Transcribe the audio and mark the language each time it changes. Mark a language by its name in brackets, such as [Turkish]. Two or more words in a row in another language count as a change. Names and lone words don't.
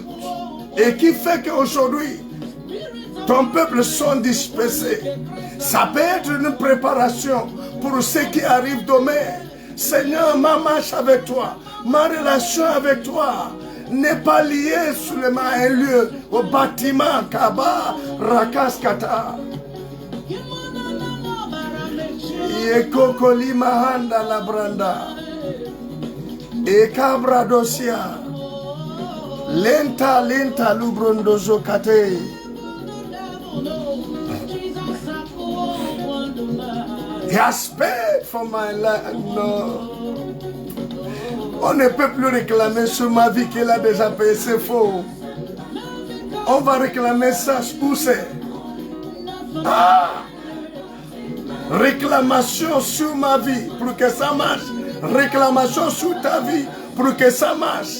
[French] Et qui fait qu'aujourd'hui, ton peuple sont dispersés. Ça peut être une préparation pour ce qui arrive demain. Seigneur, ma marche avec toi, ma relation avec toi n'est pas liée seulement à un lieu, au bâtiment, Kaba, Rakaskata. Yekokoli mahanda la branda. Ekabra dosia. Lenta lubrondozo kate. [English] He has paid for my life. No. [French] On ne peut plus réclamer sur ma vie qu'il a déjà payé, c'est faux. On va réclamer ça où c'est? Réclamation sur ma vie pour que ça marche. Réclamation sur ta vie pour que ça marche.